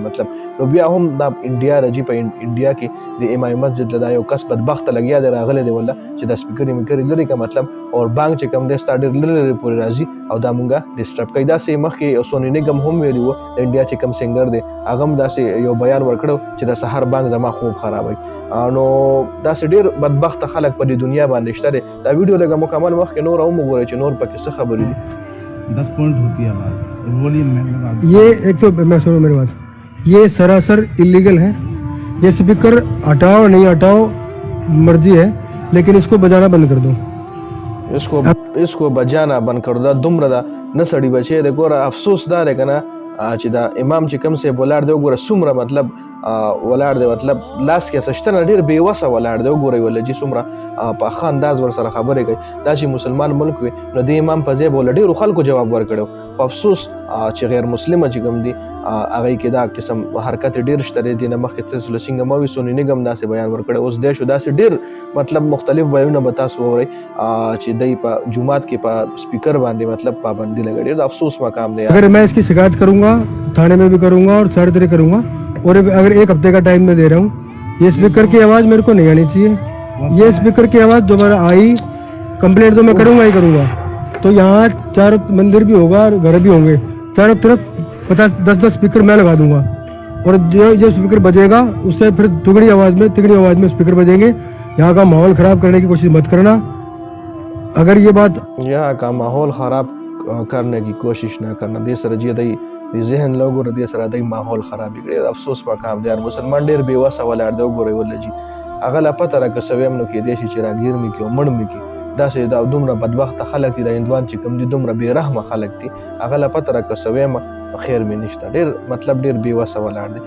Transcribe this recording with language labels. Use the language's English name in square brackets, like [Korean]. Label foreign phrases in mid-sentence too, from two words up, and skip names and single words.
[Pashto] مطلب نو بیا هم دا انډیا راځي، په انډیا کې د امام مسجد له یو کس بدبخت لګیا دی راغلی دی والله چې دا سپیکر یې میکر لري کا مطلب اور بانګ چې کوم دی ستا ډېر لرې پورې راځي او دا مونږه ډسټرب کوي. داسې مخکې سونی نګم هم ویلي وو د انډیا چې کوم سنګر دی هغه هم داسې یو بیان ورکړو چې د سحر بانګ زما خوب خرابوي. نو داسې ډېر بدبخته خلک په دې دنیا باندې شته دی. دا ویډیو لږه مکمل مخکې نور هم وګورئ چې نور پکې څه خبرې دي. [Hindi] 10 पॉइंट होती है आवाज़ वॉल्यूम में। ये एक तो मैं सुनो मेरी बात, ये सरासर इलीगल है। ये स्पीकर हटाओ नहीं हटाओ मर्जी है, लेकिन इसको बजाना बंद कर दो। इसको बजाना बंद कर दो. [Pashto] دومره دا نه سړی بچی د ګوره افسوس دا دی که نه چې دا امام چې کوم صاحب ولاړ دی وګوره څومره مطلب ولاړ دی، مطلب لاس کې سشته نه ډېر بېوسه ولاړ دی. وګورئ ولله چې څومره په ښه انداز ورسره خبرې کوي. دا چې مسلمان ملک وي نو د امام په ځای به له ډېرو خلکو جواب ورکړی و. په افسوس چې غیر مسلمه چې کوم دي هغوی کې دا قسم حرکت ډېر شته دی. دې نه مخکې تاسو له څنګه مه وي سونی نګم داسې بیان ورکړی، اوس دی شو داسې ډېر مطلب مختلف بیانونه به تاسو واورئ چې دی په جومات کې په سپیکر باندې مطلب پابندي لګوي. ډېر د افسوس مقام دی. [Hindi] अगर मैं इसकी शिकायत करूंगा थाने में भी करूंगा और सारी तरह करूंगा, और अगर 1 हफ्ते का टाइम मैं दे रहा हूँ, ये स्पीकर की आवाज़ मेरे को नहीं आनी चाहिए। ये स्पीकर की आवाज़ दोबारा आई कंप्लेंट तो मैं करूंगा ही करूंगा। तो यहाँ 4 मंदिर भी होगा और घर भी होंगे, चारों तरफ 50-10 स्पीकर मैं लगा दूंगा, और जो स्पीकर बजेगा उससे फिर तिगड़ी आवाज़ में स्पीकर बजेंगे। यहाँ का माहौल ख़राब करने की कोशिश मत करना। अगर ये बात यहाँ का माहौल ख़राब करने की कोशिश ना करना. [Pashto] दې سره چې دی ذهن له وګوره دې سره دی ماحول خرابې کړي. افسوس مقام دی. مسلمان ډېر بېوسه ولاړ دی. وګورئ ولله جي هغه لا پته راکړه سوی هم نو کېدی شي چې راګیر مې کړي او مړ مې کړي. داسې دا دومره بدبخته خلک دي، د هندوان چې کوم دي دومره بېرحمه خلک دي. هغه لا پته راکړه سوی یم خیر مې نشته، ډېر مطلب ډېر بې وسه ولاړ دی.